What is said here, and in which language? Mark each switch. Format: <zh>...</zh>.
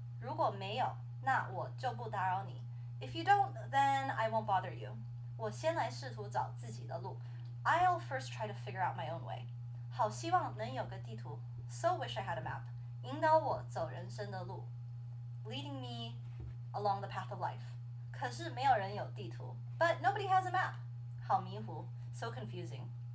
<zh>如果没有, 那我就不打扰你.</zh> <en>If you don't, then I won't bother you.</en> <zh>我先来试图找自己的路.</zh> <en>I'll first try to figure out my own way.</en> <zh>好希望能有个地图.</zh> <en>So wish I had a map.</en> <zh>引导我走人生的路.</zh> <en>Leading me along the path of life.</en> <zh>可是没有人有地图.</zh> <en>But nobody has a map.</en> <zh>好迷糊.</zh> <en>So confusing.</en>